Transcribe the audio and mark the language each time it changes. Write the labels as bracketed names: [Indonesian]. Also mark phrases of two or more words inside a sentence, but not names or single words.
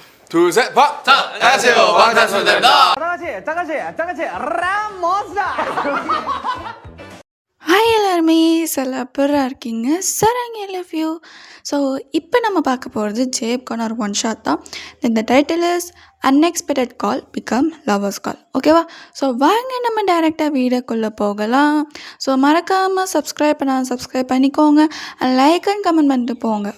[Korean] 둘, 셋, 박! 자, 안녕하세요. 방탄소년단입니다. 짜가치 라모사. [Tamil] ஹாய் எல்லாருமே சூப்பராக இருக்கீங்க சரங் [English] I love you. [Tamil] ஸோ இப்போ நம்ம பார்க்க போகிறது ஜேப்கான ஒரு [English] one shot [Tamil] தான். [English] இந்த title is unexpected call become lovers call. [Tamil] ஓகேவா? ஸோ வாங்க நம்ம டைரெக்டாக வீடியோக்குள்ளே போகலாம். ஸோ மறக்காமல் சப்ஸ்கிரைப் பண்ணிக்கோங்க, [English] like and comment [Tamil] பண்ணிட்டு போங்க.